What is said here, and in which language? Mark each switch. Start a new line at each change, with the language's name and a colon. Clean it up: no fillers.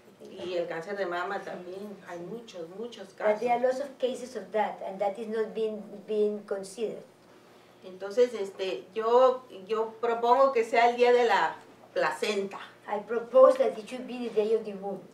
Spanish: Y el cáncer de mama también, hay muchos
English: But
Spanish: casos.
English: there are lots of cases of that, and that is not being considered.
Spanish: Entonces, yo propongo que sea el día de la placenta.
English: I propose that it should be the day of the womb.